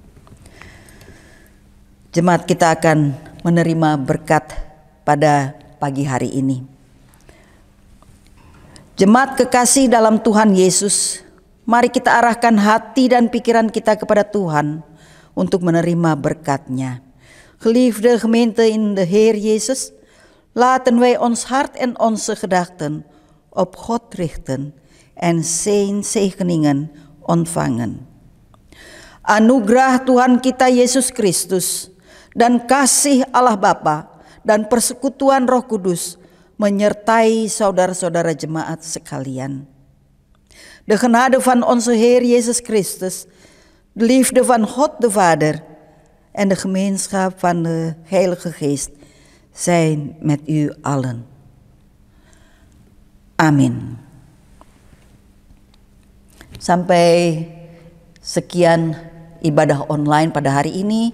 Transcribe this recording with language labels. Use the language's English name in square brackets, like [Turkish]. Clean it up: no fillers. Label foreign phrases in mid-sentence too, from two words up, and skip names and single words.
[Indonesian] Jemaat, kita akan menerima berkat pada pagi hari ini. Jemaat kekasih dalam Tuhan Yesus, mari kita arahkan hati dan pikiran kita kepada Tuhan untuk menerima berkat-Nya. [Dutch] Geliefde gemeente in de Heer Jezus, laten wij ons hart en onze gedachten op God richten en zijn zegeningen ontvangen. [Indonesian] Anugerah Tuhan kita Yesus Kristus dan kasih Allah Bapa dan persekutuan Roh Kudus menyertai saudara-saudara jemaat sekalian. [Dutch] De genade van onze Heer Jezus Christus, de liefde van God de Vader en de gemeenschap van de Heilige Geest zijn met u allen. [Indonesian] Amin. Sampai sekian ibadah online pada hari ini.